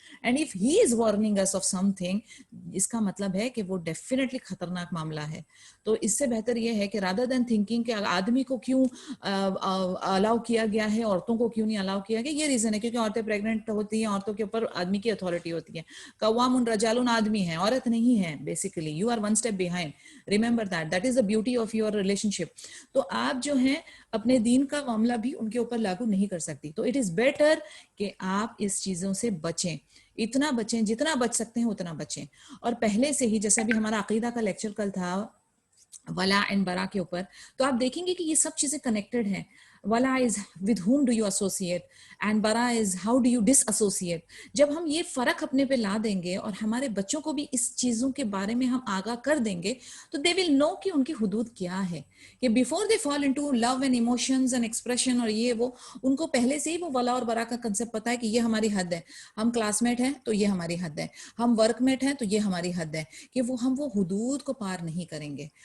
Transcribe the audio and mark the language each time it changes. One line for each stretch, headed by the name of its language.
English: and if he is warning us of something,
Urdu: اس کا مطلب ہے کہ وہ ڈیفینیٹلی خطرناک معاملہ ہے. تو اس سے بہتر یہ ہے کہ رادر دین تھنکنگ کہ آدمی کو کیوں الاؤ کیا گیا ہے, عورتوں کو کیوں نہیں الاؤ کیا گیا, یہ ریزن ہے کیونکہ عورتیں پریگنٹ ہوتی ہیں, عورتوں کے اوپر آدمی کی اتھارٹی ہوتی ہے. قوام رجال آدمی ہے, عورت نہیں ہے.
English: Basically you are one step behind. Remember that is the beauty of your relationship.
Urdu: تو آپ جو ہیں اپنے دین کا معاملہ بھی ان کے اوپر لاگو نہیں کر سکتی.
English: تو it is better
Urdu: کہ آپ اس چیزوں سے بچیں, اتنا بچیں جتنا بچ سکتے ہیں اتنا بچیں. اور پہلے سے ہی جیسا بھی ہمارا عقیدہ کا لیکچر کل تھا ولا اینڈ برا کے اوپر, تو آپ دیکھیں گے کہ یہ سب چیزیں کنیکٹڈ ہیں.
English: ولا از with whom do you associate and bara is how do you disassociate.
Urdu: جب ہم یہ فرق اپنے پہ لا دیں گے اور ہمارے بچوں کو بھی اس چیزوں کے بارے میں ہم آگاہ کر دیں گے تو
English: they will know
Urdu: کہ ان کی حدود کیا ہے, کہ
English: before they fall into love and emotions and expression
Urdu: اور یہ وہ, ان کو پہلے سے ہی وہ ولا اور برا کا کنسپٹ پتا ہے کہ یہ ہماری حد ہے. ہم کلاس میٹ ہیں تو یہ ہماری حد ہے, ہم ورک میٹ ہیں تو یہ ہماری حد ہے, کہ ہم وہ حدود کو پار نہیں کریں گے.